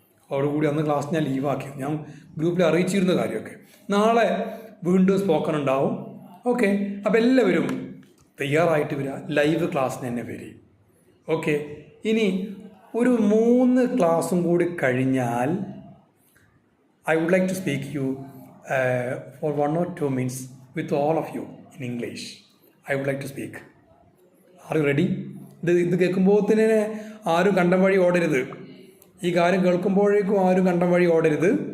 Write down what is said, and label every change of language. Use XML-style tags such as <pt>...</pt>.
<ml>അതോടുകൂടി അന്ന് ക്ലാസ് ഞാൻ ലീവാക്കി. ഞാൻ ഗ്രൂപ്പിൽ അറിയിച്ചിരുന്ന കാര്യമൊക്കെ. നാളെ വീണ്ടും സ്പോക്കൺ ഉണ്ടാവും. ഓക്കെ, അപ്പോൾ എല്ലാവരും തയ്യാറായിട്ട് വരിക. ലൈവ് ക്ലാസ്സിന് തന്നെ വരും. ഓക്കെ, ഇനി ഒരു 3 ക്ലാസ്സും കൂടി കഴിഞ്ഞാൽ</ml> <en>I would like to speak you for 1 or 2 minutes with all of you in English. I would like to speak. Are you ready?</en> <ml>ഇത് കേൾക്കുമ്പോൾ തന്നെ ആരും കണ്ടം വഴി ഓടരുത്. ഈ കാര്യം കേൾക്കുമ്പോഴേക്കും ആരും കണ്ടം വഴി ഓടരുത്.</ml>